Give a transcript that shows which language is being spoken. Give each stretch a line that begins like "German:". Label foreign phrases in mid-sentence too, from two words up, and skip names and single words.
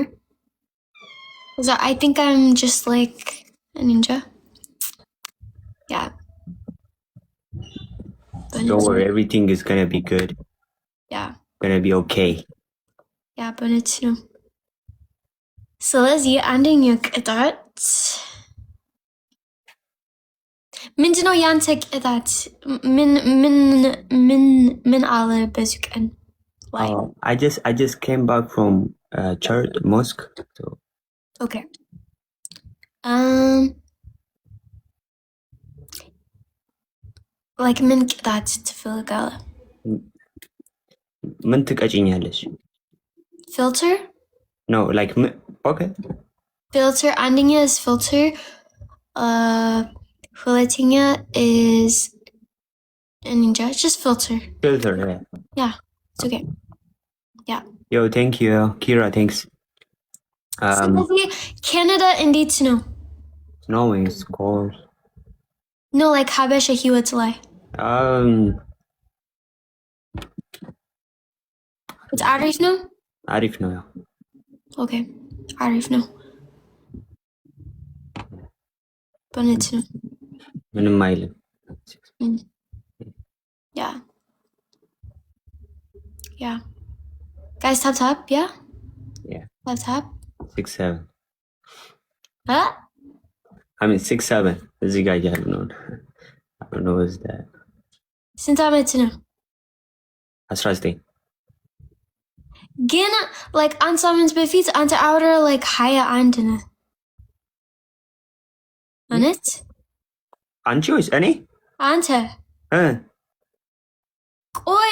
English: Cause I think I'm just like a ninja. Yeah. But don't worry, everything is gonna be good. Yeah. Gonna be okay. Yeah, but it's no. So let's ending your thoughts.
Amharic: ምንድነው ያንተ ቅጣት ምን አለ በዚህ ቀን ላይ
English: I just came back from church mosque so okay like
Amharic: ምን ቅጣት ትፈልጋለህ ምን ትቀጭኛለሽ
English: filter no like okay filter አንደኛ is filter ሁለተኛ is ninja just filter yeah it's okay yeah yo thank you Kira thanks
Amharic: Canada እንዴት ነው
English: snowing it's cold no like
Amharic: ሀበሻ ህይወት ላይ it's አሪፍ ነው ያው okay አሪፍ ነው በእውነት ነው ምንም አይልም
English: yeah guys tap yeah tap 6-7 huh I mean 6-7
Amharic: እዚህ ጋር ያሉ ነው
English: I don't know what's that
Amharic: ስንት ዓመት ነው 19 ግን like አንድ ሳምንት በፊት አንተ
English: outer like
Amharic: 21 ነህ እውነት አንቺ ወይስ እኔ አንተ ቆይ